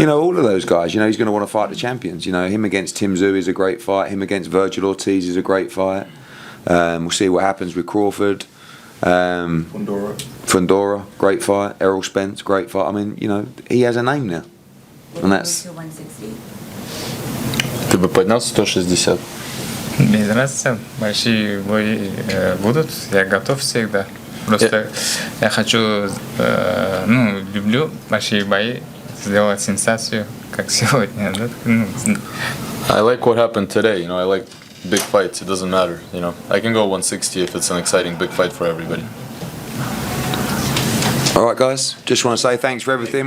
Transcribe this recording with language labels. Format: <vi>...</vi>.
<en>You know, all of those guys, you know, he's going to want to fight the champions. You know, him against Tim Tszyu is a great fight. Him against Virgil Ortiz is a great fight. We'll see what happens with Crawford. Fundora, great fight. Errol Spence, great fight. I mean, you know, he has a name now. And that's...</en> <ru>Ты бы поднял 160? Без разницы, большие бои будут, я готов всегда. Просто я хочу, ну, люблю большие бои, сделать сенсацию, как сегодня. Да?</ru> <en>I like what happened today, you know, I like big fights, it doesn't matter, you know. I can go 160 if it's an exciting big fight for everybody. All right, guys, just want to say thanks for everything.</en>